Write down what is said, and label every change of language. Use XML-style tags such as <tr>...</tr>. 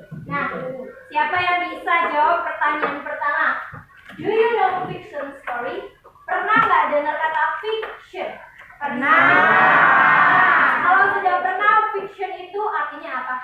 <id>Nah, siapa yang bisa jawab pertanyaan pertama?</id> <en>Do you know fiction story?</en> <id>Pernah nggak dengar kata fiction? Pernah. Kalau sudah pernah, fiction itu artinya apa?</id>